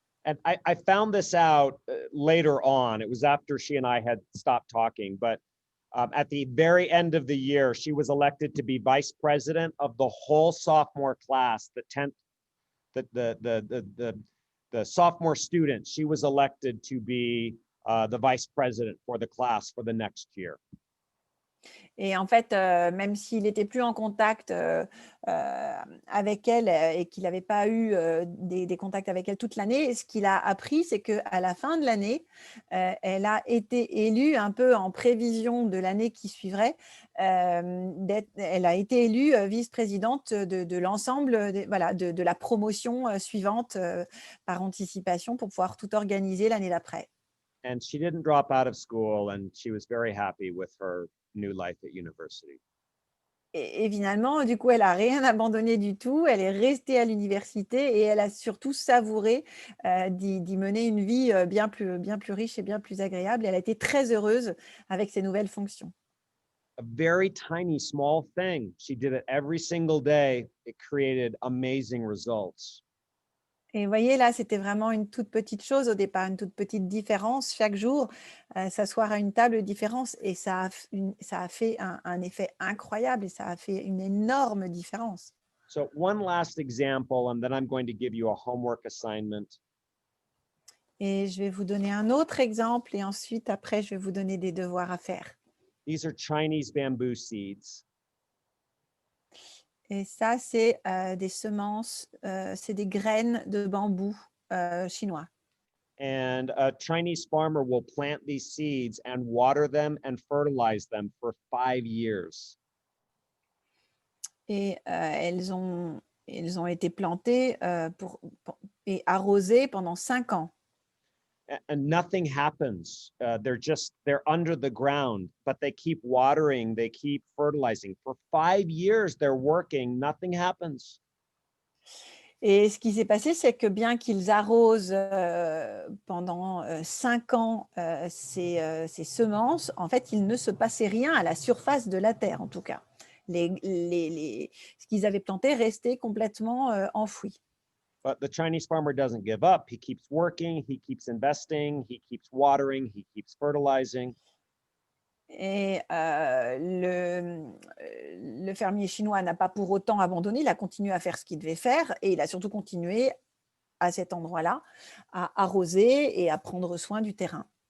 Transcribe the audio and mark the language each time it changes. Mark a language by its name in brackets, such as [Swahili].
[English] And I found this out later on. It was after she and I had stopped talking, but at the very end of the year, she was elected to be vice president of the whole sophomore class, the 10th, the sophomore students. She was elected to be the vice president for the class for the next year. [French] Et en fait, même s'il n'était plus en contact avec elle et qu'il n'avait pas eu des contacts avec elle toute l'année, ce qu'il a appris, c'est qu'à la fin de l'année, elle a été élue un peu en prévision de l'année qui suivrait. Elle a été élue vice-présidente de l'ensemble voilà, de la promotion suivante par anticipation pour pouvoir tout organiser l'année d'après. [English] And she didn't drop out of school, and she was very happy with her new life at university. [French] Et finalement, du coup, elle a rien abandonné du tout. Elle est restée à l'université et elle a surtout savouré d'y mener une vie bien plus riche et bien plus agréable. Elle a été très heureuse avec ses nouvelles fonctions. [English] A very tiny, small thing. She did it every single day. It created amazing results. [French] Et vous voyez, là, c'était vraiment une toute petite chose au départ, une toute petite différence chaque jour, s'asseoir à une table de différence. Et ça a fait un effet incroyable et ça a fait une énorme différence. [English] So one last example, and then I'm going to give you a homework assignment. [French] Et je vais vous donner un autre exemple et ensuite, après, je vais vous donner des devoirs à faire. [English] These are Chinese bamboo seeds. [French] Et ça, c'est des semences, c'est des graines de bambou chinois. [English] And a Chinese farmer will plant these seeds and water them and fertilize them for 5 years. [French] Et elles ont été plantées et arrosées pendant 5 ans. [English] And nothing happens. They're under the ground, but they keep watering, they keep fertilizing. For 5 years, they're working, nothing happens. [French] Et ce qui s'est passé, c'est que bien qu'ils arrosent pendant 5 ans ces semences, en fait, il ne se passait rien à la surface de la terre, en tout cas. Ce qu'ils avaient planté restait complètement enfoui. [English] But the Chinese farmer doesn't give up. He keeps working, he keeps investing, he keeps watering, he keeps fertilizing. [French] Et le fermier chinois n'a pas pour autant abandonné, il a continué à faire ce qu'il devait faire et il a surtout continué à cet endroit-là à arroser et à prendre soin du terrain.